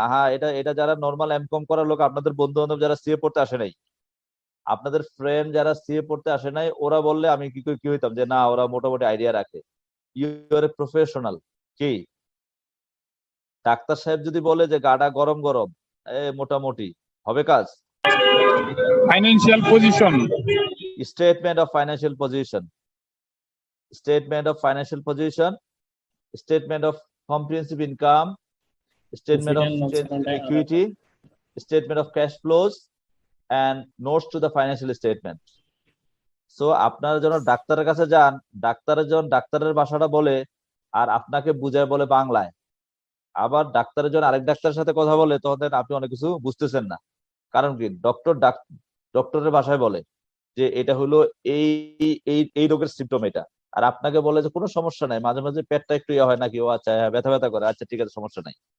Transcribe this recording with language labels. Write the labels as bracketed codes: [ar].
[bn] হ্যাঁ, এটা যারা নর্মাল এমকম করার লোক, আপনাদের বন্ধু বান্ধব যারা সিএ পড়তে আসে নাই, আপনাদের ফ্রেন্ড যারা সিএ পড়তে আসে নাই, ওরা বললে আমি কি হইতাম যে না, ওরা মোটামুটি আইডিয়া রাখে। [en] You are a professional. [bn] কি ডাক্তার সাহেব যদি বলে যে গাটা গরম গরম, মোটামুটি হবে কাজ। [en] Financial position, statement of financial position, statement of financial position, statement of comprehensive income, statement of change in equity, statement of cash flows, and notes to the financial statement. [bn] So আপনারা যখন ডাক্তারের কাছে যান, ডাক্তারের ভাষাটা বলে আর আপনাকে বুঝায় বলে বাংলায়, আবার ডাক্তারের যখন আরেক ডাক্তারের সাথে কথা বলে তখন আপনি অনেক কিছু বুঝতেছেন না। কারণ কি, ডক্টরের ভাষায় বলে যে এটা হলো এই এই রোগের সিম্পটম এটা, আর আপনাকে বলে যে কোনো সমস্যা নাই, মাঝে মাঝে পেটটা একটু ইয়ে হয় নাকি, ও আচ্ছা ব্যথা ব্যথা করে, আচ্ছা ঠিক আছে সমস্যা নাই।